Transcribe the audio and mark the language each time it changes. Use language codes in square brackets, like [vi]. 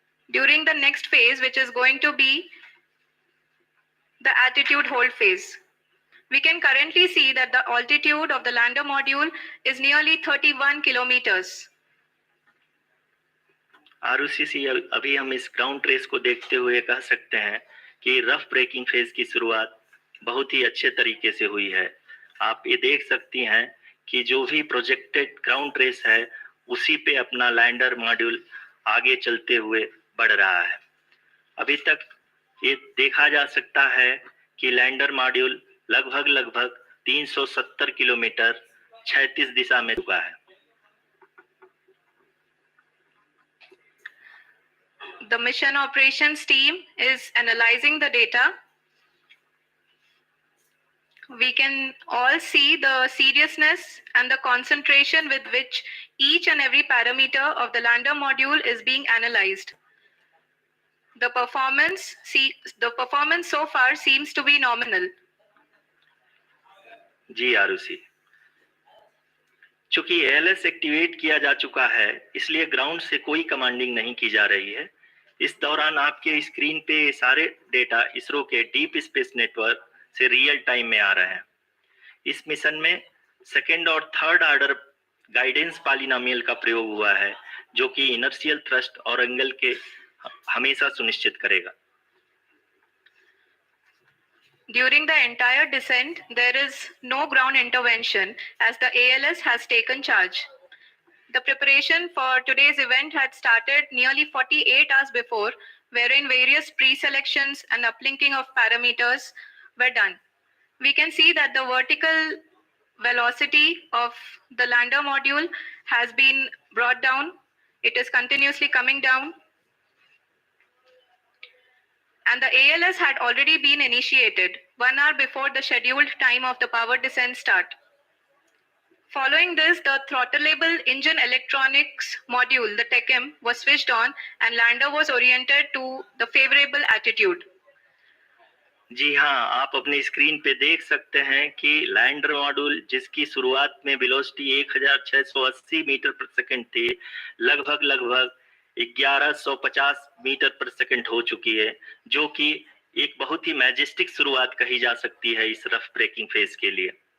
[en] During the next phase, which is going to be the attitude hold phase, We can currently see that the altitude of the lander module is nearly 31 kilometers. [hi] Arushi, अभी हम इस ground trace को देखते हुए कह सकते हैं कि रफ ब्रेकिंग फेज की शुरुआत बहुत ही अच्छे तरीके से हुई है। आप ये देख सकती हैं कि जो भी प्रोजेक्टेड ग्राउंड ट्रेस है उसी पे अपना लैंडर मॉड्यूल आगे चलते हुए बढ़ रहा है। अभी तक ये देखा जा सकता है कि लैंडर मॉड्यूल लगभग 370 किलोमीटर क्षैतिज दिशा में झुका है। [en] The mission operations team is analyzing the data. We can all see the seriousness and the concentration with which each and every parameter of the lander module is being analyzed. The performance so far seems to be nominal. [hi] जी आरुषि, चूंकि ALS activate किया जा चुका है इसलिए ground से कोई commanding नहीं की जा रही है। इस दौरान आपके स्क्रीन पे सारे डेटा इसरो के डीप स्पेस नेटवर्क से रियल टाइम में आ रहे हैं। इस मिशन में सेकेंड और थर्ड ऑर्डर गाइडेंस पॉलिनोमियल का प्रयोग हुआ है जो कि इनर्शियल थ्रस्ट और एंगल के हमेशा सुनिश्चित करेगा। [en] During the entire descent, there is no ground intervention as the ALS has taken charge. The preparation for today's event had started nearly 48 hours before, wherein various pre-selections and uplinking of parameters were done. We can see that the vertical velocity of the lander module has been brought down. It is continuously coming down. And the ALS had already been initiated 1 hour before the scheduled time of the power descent start. Following this, the throttleable engine electronics module, the TECM, was switched on and lander was oriented to the favorable attitude. [hi] जी हाँ, आप अपनी screen पे देख सकते हैं कि lander module जिसकी शुरुआत में वेलोसिटी 1680 मीटर पर सेकंड थी, लगभग 1150 मीटर पर सेकंड हो चुकी है, जो कि एक बहुत ही मैजेस्टिक शुरुआत कही जा सकती है इस रफ ब्रेकिंग फेज के लिए।